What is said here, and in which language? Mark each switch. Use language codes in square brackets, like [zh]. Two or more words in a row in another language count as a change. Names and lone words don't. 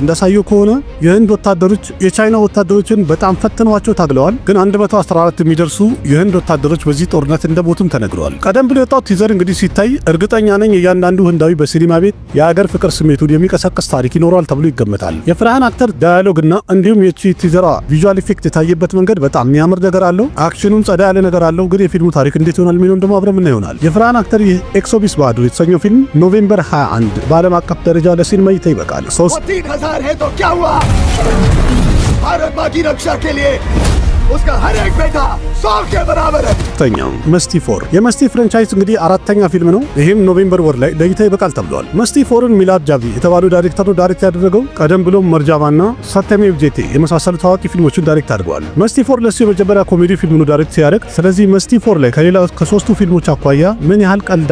[am] እንዳሳየው ከሆነ የህንድ ወታደሮች የቻይና ወታደሮችን በጣም ፈትነዋቸው ታግለዋል። ግን 114 የሚደርሱ የህንድ ወታደሮች በዚህ ጦርነት እንደሞቱም ተነግረዋል። ቀደም ብሎ የወጣው ቲዘር እንግዲህ ሲታይ እርግጠኛ ነኝ እያንዳንዱ ህንዳዊ በሲኒማ ቤት የሀገር ፍቅር ስሜቱን የሚቀሰቅስ ታሪክ ይኖረዋል ተብሎ ይገመታል። የፍርሃን አክተር ዳያሎግና እንዲሁም የቺ ቲዘራ [en] visual effect [am] የታየበት መንገድ በጣም የሚያምር ነገር አለው። አክሽኑም ጸዳ ያለ ነገር አለው። ግን የፊልሙ ታሪክ እንዴት ይሆናል የሚለውን ደግሞ አብረን ምን ይሆናል። የፍርሃን አክተር ኤክሶቢስ ባሃዱር የተሰኘው ፊልም ኖቬምበር 21 በዓለም አቀፍ ደረጃ ለሲኒማ እይታ ይበቃል። [hi] 3000 है तो क्या हुआ? भारत मां की रक्षा के लिए उसका हर एक बेटा 100 के बराबर है। [am] ተኛው መስቲፎር የመስቲ ፍራንቻይዝ እንግዲህ አራተኛ ፊልም ነው። ይሄም ኖቬምበር ወር ላይ ለእይታ ይበቃል ተብሏል። መስቲፎርን ሚላድ ጃቪ የተባለው ዳይሬክተር ነው ዳይሬክት ያደረገው። ቀደም ብሎ መርጃባና ሰተሜቭ ጄቴ የመሳሰሉ ታዋቂ ፊልሞችን ዳይሬክት አድርጓል። መስቲፎር ለሱ የመጀመሪያ ኮሜዲ ፊልም ነው ዳይሬክት ሲያደርግ። ስለዚህ መስቲፎር ላይ ከሌላ ከሶስቱ ፊልሞች አኳያ ምን ያህል ቀልድ